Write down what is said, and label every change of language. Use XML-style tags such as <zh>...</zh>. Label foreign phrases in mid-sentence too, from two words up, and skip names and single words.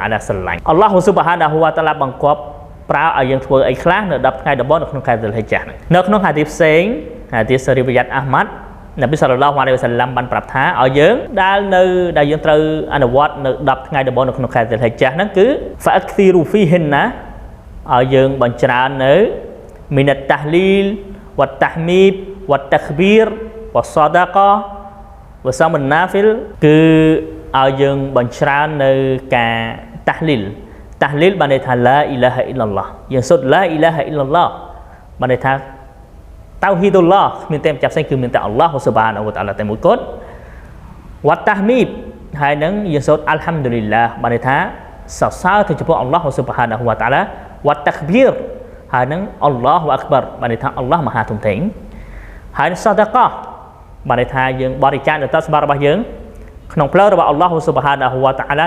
<km>អាឡាស្រឡាញ់</km> <ar>الله سبحانه وتعالى</ar> <km>បង្គាប់ប្រើឲ្យយើងធ្វើអីខ្លះនៅ10ថ្ងៃដំបូងនៅ ក្នុងខែ Dhul-Hijjah នៅក្នុងហាឌីសផ្សេងហាឌីសរីវ៉ាយ៉ាតអាហ្មាត់នប៊ី</km> <ar>صلى الله عليه وسلم</ar> <km>បានប្រាប់ថាឲ្យយើងដែលយើងត្រូវអនុវត្តនៅ10ថ្ងៃដំបូងនៅក្នុងខែ Dhul-Hijjah ហ្នឹងគឺ</km> <ar>فأكثروا فيهن</ar> <km>ឲ្យយើងបញ្ច្រើននៅ</km> <ar>من التهليل والتحميد والتكبير والصدقة والصوم النفل</ar> <km>គឺឲ្យយើងបញ្ច្រើននៅការ tahlil បានន័យថា</km> <ar>لا إله إلا الله</ar> <km>យើងសូត្រ</km> <ar>لا إله إلا الله</ar> <km>បានន័យថាតៅហ៊ីឌុលឡោះគ្មានតែម្ចាស់ផ្សេងគឺមានតែ</km> <ar>الله سبحانه وتعالى</ar> <km>តែមួយគត់វ៉ាត់តាហ្មីបហើយនឹងយើងសូត្រ</km> <ar>الحمد لله</ar> <km>បានន័យថាសរសើរទៅចំពោះ</km> <ar>الله سبحانه وتعالى</ar> <km>វ៉ាត់តាក្បៀរហើយនឹង</km> <ar>الله أكبر</ar> <km>បានន័យថាអល់ឡោះមហាធំធេងហើយសាដាកោះបានន័យថាយើងបរិច្ចាគនៅទ្រព្យសម្បត្តិរបស់យើងក្នុងផ្លូវរបស់</km> <ar>الله سبحانه وتعالى</ar>